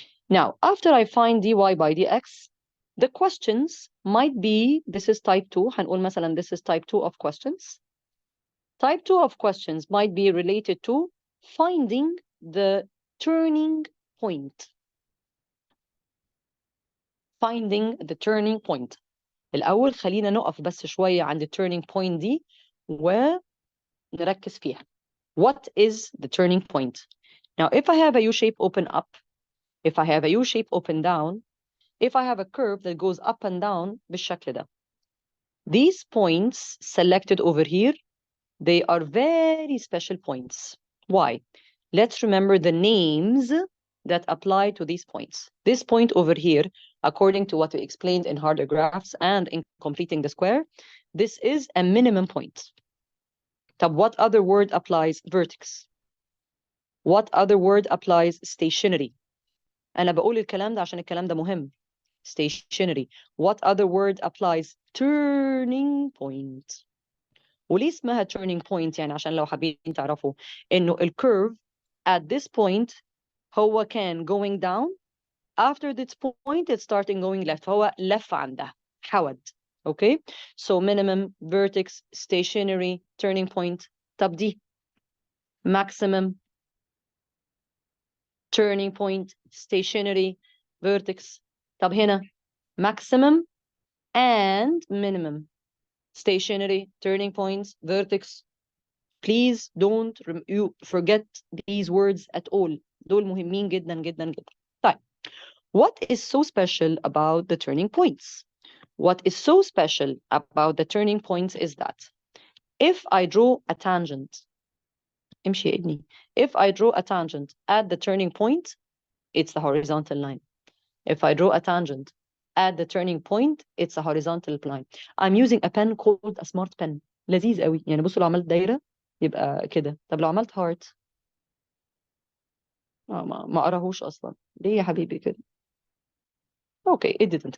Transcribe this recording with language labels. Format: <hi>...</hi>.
<en>Now, after I find dy by dx, the questions might be, this is type 2,</en> <ar>هنقول مثلا</ar> <en>this is type 2 of questions. Type 2 of questions might be related to finding the turning point. Finding the turning point.</en> <ar>الأول خلينا نقف بس شوية عند turning point دي ونركز فيها.</ar> <en>What is the turning point? Now, if I have a U-shape open up, if I have a U-shape open down, if I have a curve that goes up and down</en> <ar>بالشكل ده,</ar> <en>these points selected over here, they are very special points. Why? Let's remember the names that apply to these points. This point over here, according to what we explained in harder graphs and in completing the square, this is a minimum point. طب what other word applies? Vertex. What other word applies? Stationary.</en> <ar>أنا بقول الكلام ده عشان الكلام ده مهم.</ar> <en>Stationary. What other word applies? Turning point.</en> <ar>وليه اسمها turning point؟ يعني عشان لو حابين تعرفوا إنه الكيرف</ar> <en>at this point</en> <ar>هو كان</ar> <en>going down, after this point it's starting going left,</en> <ar>فهو لف عندها حود.</ar> <en>Okay, so minimum, vertex, stationary, turning point.</en> <ar>طب دي</ar> <en>maximum, turning point, stationary, vertex.</en> <ar>طب هنا</ar> <en>maximum and minimum, stationary, turning points, vertex. Please don't you forget these words at all.</en> <ar>دول مهمين جدا جدا جدا.</ar> <en>طيب, what is so special about the turning points? What is so special about the turning points is that if I draw a tangent,</en> <ar>امشي يا ابني.</ar> <en>If I draw a tangent at the turning point, it's the horizontal line. If I draw a tangent at the turning point, it's a horizontal line. I'm using a pen called a smart pen.</en> <ar>لذيذ قوي. يعني بصوا لو عملت دايرة يبقى كده. طب لو عملت heart ما قراهوش أصلا. ليه يا حبيبي كده؟</ar> <en>Okay, it didn't.</en>